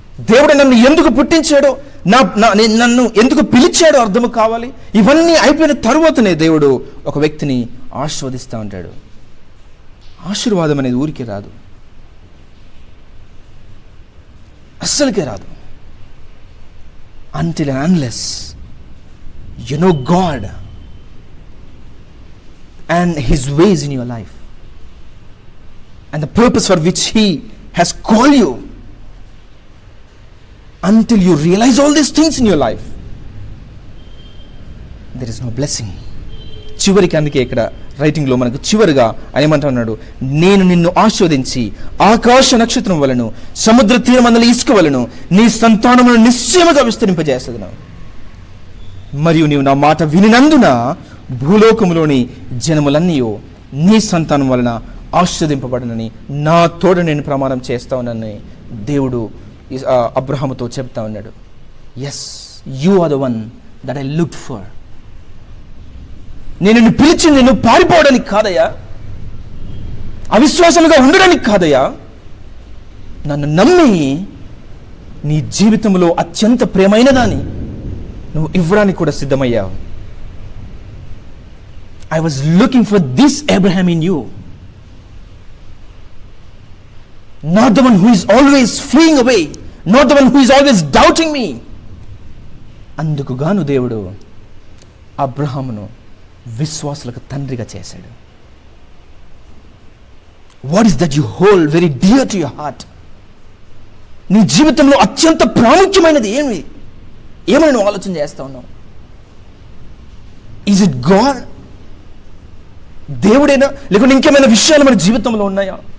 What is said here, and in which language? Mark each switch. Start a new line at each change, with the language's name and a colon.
Telugu: దేవుడు నన్ను ఎందుకు పుట్టించాడో, నన్ను ఎందుకు పిలిచాడో అర్థం కావాలి. ఇవన్నీ అయిపోయిన తరువాతనే దేవుడు ఒక వ్యక్తిని ఆశీర్వదిస్తూ ఉంటాడు. ఆశీర్వాదం అనేది ఊరికే రాదు, అస్సలకే రాదు.
English: until and unless you know God and His ways in your life and the purpose for which He has called you, until you realize all these things in your life, there is no blessing.
Telugu: చివరికి అందుకే ఇక్కడ రైటింగ్లో మనకు చివరిగా ఆయన ఏమంటున్నాడు, నేను నిన్ను ఆశీర్వదించి ఆకాశ నక్షత్రం వలను సముద్ర తీరమందల ఇసుక వలను నీ సంతానమును నిశ్చయముగా విస్తరింపజేస్తున్నాను. మరియు నీవు నా మాట వినినందున భూలోకములోని జనములన్నీ నీ సంతానం వలన ఆశీర్వదింపబడనని నా తోడ నేను ప్రమాణం చేస్తా ఉన్నానని దేవుడు అబ్రహాముతో చెప్తా ఉన్నాడు.
English: Yes, you are the one that I looked for.
Telugu: నేను నిన్ను పిలిచింది నువ్వు పారిపోవడానికి కాదయ్యా, అవిశ్వాసంగా ఉండడానికి కాదయ్యా, నన్ను నమ్మి నీ జీవితంలో అత్యంత ప్రేమైన దాన్ని నువ్వు ఇవ్వడానికి కూడా సిద్ధమయ్యావు.
English: I was looking for this Abraham in you, not the one who is always fleeing away, not the one who is always doubting me.
Telugu: అందుకు గాను దేవుడు అబ్రహామును విశ్వాసులకు తండ్రిగా చేశాడు.
English: What is that you hold very dear to your heart?
Telugu: నీ జీవితంలో అత్యంత ప్రాముఖ్యమైనది ఏమని నువ్వు ఆలోచన చేస్తా ఉన్నావు?
English: Is it God?
Telugu: దేవుడేనా, లేకుంటే ఇంకేమైనా విషయాలు మన జీవితంలో ఉన్నాయా?